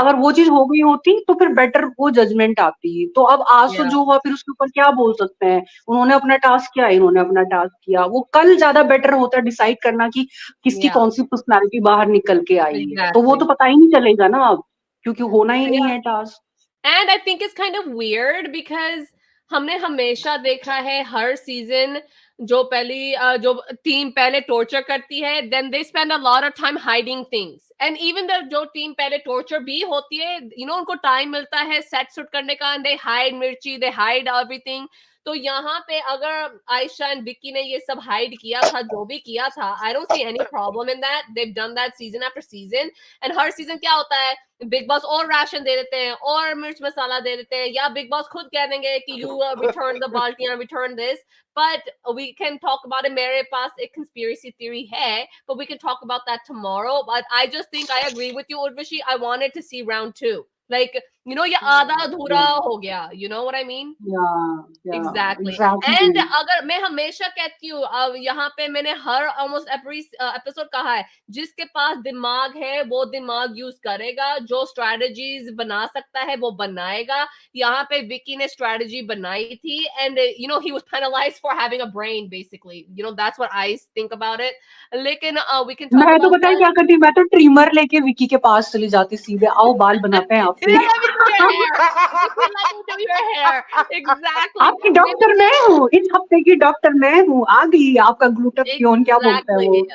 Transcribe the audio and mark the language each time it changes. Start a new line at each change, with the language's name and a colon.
Hindi: अगर वो चीज हो गई होती तो फिर बेटर वो जजमेंट आती। तो अब आज तो
English: yeah,
Hindi: जो हुआ, फिर उसके ऊपर क्या बोल सकते हैं। उन्होंने अपना टास्क किया, इन्होंने अपना टास्क किया। वो कल ज्यादा बेटर होता डिसाइड करना कि किसकी
English: yeah,
Hindi: कौन सी पर्सनैलिटी बाहर निकल के आई है, तो वो
English: exactly.
Hindi: तो पता ही नहीं चलेगा ना अब, क्योंकि होना ही नहीं
English: Yeah.
Hindi: है task.
English: And I think it's kind of weird because
Hindi: हमने हमेशा देखा है हर सीजन जो टीम पहले टॉर्चर करती है,
English: then they spend a lot of time hiding things. And even the
Hindi: जो टीम पहले टॉर्चर भी होती है, उनको टाइम मिलता है सेट शूट करने का,
English: and they hide mirchi, they hide everything.
Hindi: तो यहाँ पे अगर आयशा एंड विक्की ने ये सब हाइड किया था, जो भी किया था,
English: I don't see any problem in that. They've done that season after season.
Hindi: And हर season क्या होता है, बिग बॉस और राशन दे देते हैं और मिर्च मसाला दे देते हैं, या बिग बॉस खुद कह देंगे कि
English: You return the बाल्टियां, return this. But we can talk about it.
Hindi: मेरे पास एक कंस्पिरेसी थ्योरी है,
English: but we can talk about that tomorrow. But I just think I agree with you, Urvashi. I wanted to see round 2. Like
Hindi: ये आधा अधूरा हो गया,
English: you know what I mean? Exactly.
Hindi: And अगर मैं हमेशा कहती हूँ, अब यहाँ पे मैंने हर
English: almost every episode
Hindi: कहा है, जिसके पास दिमाग है वो दिमाग यूज करेगा, जो strategies बना सकता है वो बनाएगा. यहाँ पे विकी ने strategy बनाई थी,
English: and he was penalized for having a brain basically. That's what I think about it.
Hindi: लेकिन
English: we can talk
Hindi: मैं तो
English: about
Hindi: बताया क्या करती, मैं तो ट्रिमर लेके विकी के पास चली जाती सीधे, आओ बाल बनाते हैं आपसे.
English: Let me do your hair. Let me do your hair. Exactly.
Hindi: आपकी डॉक्टर मैं हूँ, इस हफ्ते की डॉक्टर मैं हूँ, आ गई आपका ग्लूटाथियोन क्या बोलता है वो